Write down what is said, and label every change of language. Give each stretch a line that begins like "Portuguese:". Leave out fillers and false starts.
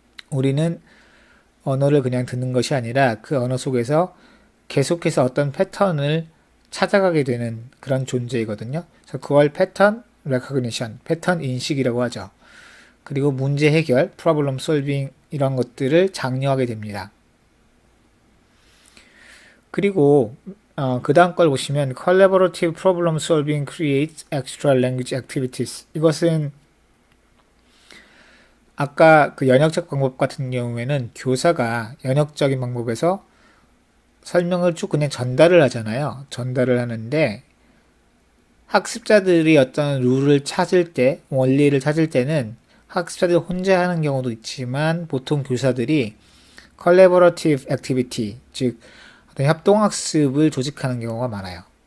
Korean: 우리는 언어를 그냥 듣는 것이 아니라 그 언어 속에서 계속해서 어떤 패턴을 찾아가게 되는 그런 존재이거든요. 그래서 그걸 패턴 레커그니션, 패턴 인식이라고 하죠. 그리고 문제 해결, 프로블럼 솔빙 이런 것들을 장려하게 됩니다. 그리고 그 다음 걸 보시면
English: Collaborative Problem Solving creates extra language activities.
Korean: 이것은 아까 그 연역적 방법 같은 경우에는 교사가 연역적인 방법에서 설명을 쭉 그냥 전달을 하잖아요. 전달을 하는데 학습자들이 어떤 룰을 찾을 때, 원리를 찾을 때는 학습자들이 혼자 하는 경우도 있지만 보통 교사들이 Collaborative Activity, 즉 협동학습을 조직하는 경우가 많아요.